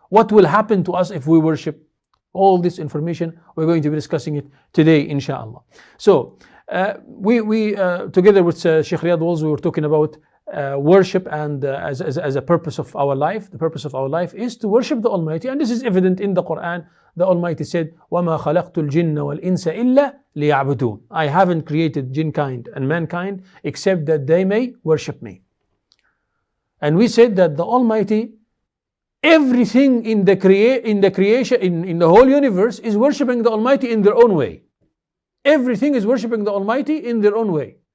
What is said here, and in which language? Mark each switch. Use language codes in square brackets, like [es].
[en] What will happen to us if we worship? All this information, we're going to be discussing it today, inshallah. So, we together with Sheikh Riyad Walls, we were talking about worship, and as a purpose of our life. The purpose of our life is to worship the Almighty, and this is evident in the Quran. [ar] The Almighty said, وَمَا خَلَقْتُ الْجِنَّ وَالْإِنسَ إِلَّا لِيَعْبُدُونَ. [en] I haven't created jinkind and mankind except that they may worship me. And we said that the Almighty, everything in the creation, in the whole universe, is worshipping the Almighty in their own way. Everything is worshipping the Almighty in their own way.